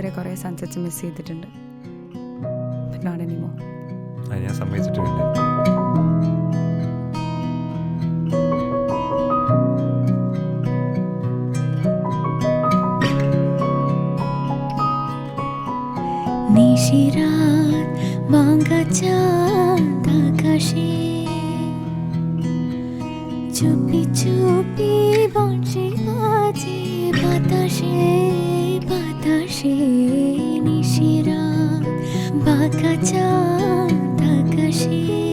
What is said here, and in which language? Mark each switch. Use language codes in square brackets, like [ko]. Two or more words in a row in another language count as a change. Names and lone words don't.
[ml] കുറേ [en] sunsets miss [ml] ചെയ്തിട്ടുണ്ട്. [en] But not anymore. [ml] ഞാൻ സമ്മതിച്ചിട്ടുണ്ട്. [bn] নিশিরাত ভাঙা চাঁদ আকাশে চুপি চুপি বংশী বাজে বাতাসে বাতাসে নিশিরাত ভাঙা চাঁদ আকাশে